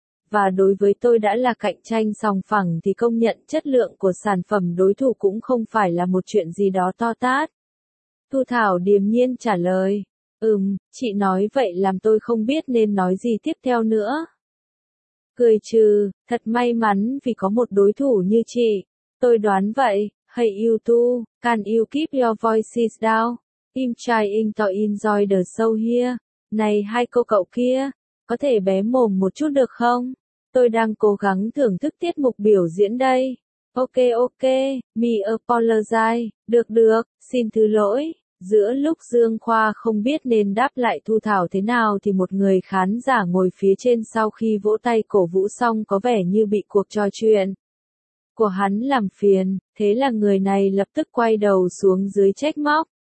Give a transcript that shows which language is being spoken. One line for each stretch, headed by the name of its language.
Vietnamese: Và đối với tôi đã là cạnh tranh sòng phẳng thì công nhận chất lượng của sản phẩm đối thủ cũng không phải là một chuyện gì đó to tát. Thu Thảo điềm nhiên trả lời. Chị nói vậy làm tôi không biết nên nói gì tiếp theo nữa. Cười trừ, thật may mắn vì có một đối thủ như chị. Tôi đoán vậy,
English: hey you two, can you keep your voices down? I'm trying to enjoy the show here.
Vietnamese: Này hai cô cậu kia, có thể bé mồm một chút được không? Tôi đang cố gắng thưởng thức tiết mục biểu diễn đây.
English: Ok ok, me apologize,
Vietnamese: được được, xin thứ lỗi. Giữa lúc Dương Khoa không biết nên đáp lại Thu Thảo thế nào thì một người khán giả ngồi phía trên sau khi vỗ tay cổ vũ xong có vẻ như bị cuộc trò chuyện của hắn làm phiền, thế là người này lập tức quay đầu xuống dưới trách móc.